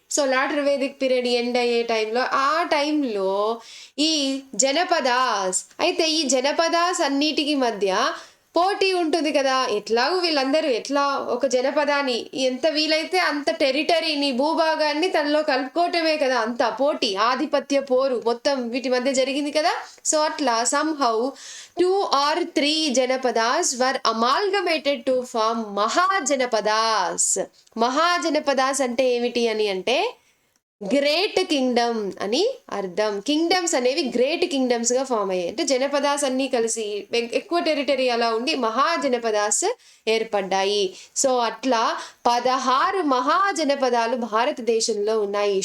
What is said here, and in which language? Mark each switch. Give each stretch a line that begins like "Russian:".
Telugu: So later Vedic period end అయ్యే టైంలో, ఆ టైంలో ఈ జనపదాస్, అయితే ఈ జనపదాస్ అన్నిటికీ మధ్య పోటీ ఉంటుంది కదా. ఎట్లాగూ వీళ్ళందరూ ఎట్లా ఒక జనపదాన్ని, ఎంత వీలైతే అంత టెరిటరీని, భూభాగాన్ని తనలో కలుపుకోవటమే కదా, అంత పోటీ, ఆధిపత్య పోరు మొత్తం వీటి మధ్య జరిగింది కదా. సో అట్లా
English: somehow 2 or 3 janapadas were amalgamated to form mahajanapadas.
Telugu: Mahajanapadas అంటే ఏమిటి అని అంటే గ్రేట్ కింగ్డమ్ అని అర్థం. కింగ్డమ్స్ అనేవి గ్రేట్ కింగ్డమ్స్గా ఫామ్ అయ్యాయి. అంటే జనపదాస్ అన్నీ కలిసి ఎక్కువ టెరిటరీ అలా ఉండి మహాజనపదాస్ ఏర్పడ్డాయి. సో అట్లా 16 మహాజనపదాలు భారతదేశంలో ఉన్నాయి.